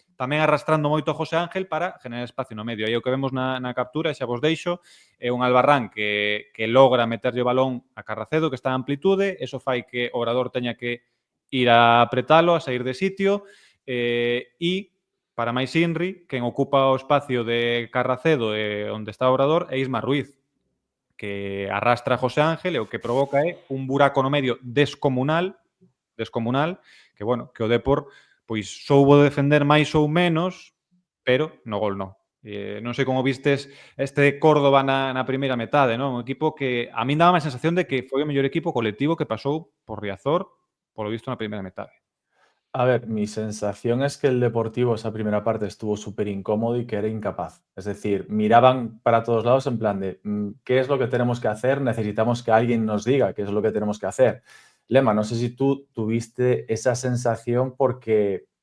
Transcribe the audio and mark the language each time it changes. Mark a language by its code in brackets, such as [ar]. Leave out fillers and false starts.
[gl] tamén arrastrando moito a José Ángel para generar espacio no medio. Aí o que vemos na captura, xa vos deixo, é un Albarrán que logra meterlle o balón a Carracedo, que está en amplitude, eso fai que o orador teña que ir a apretalo, a sair de sitio, e para máis Inri, quen ocupa o espacio de Carracedo onde está o orador é Isma Ruiz, que arrastra a José Ángel e o que provoca é un buraco no medio descomunal, que, bueno, que o Depor pois soubo defender máis ou menos, pero no gol non. Non sei como vistes este Córdoba na primeira metade, non? Un equipo que a min daba a sensación de que foi o mellor equipo colectivo que pasou por Riazor, polo visto na primeira metade. [es] A ver, mi sensación es que el Deportivo esa primera parte estuvo súper incómodo y que era incapaz. Es decir, miraban para todos lados en plan de ¿qué es lo que tenemos que hacer? Necesitamos que alguien nos diga qué es lo que tenemos que hacer. Lema, no sé si tú tuviste esa sensación porque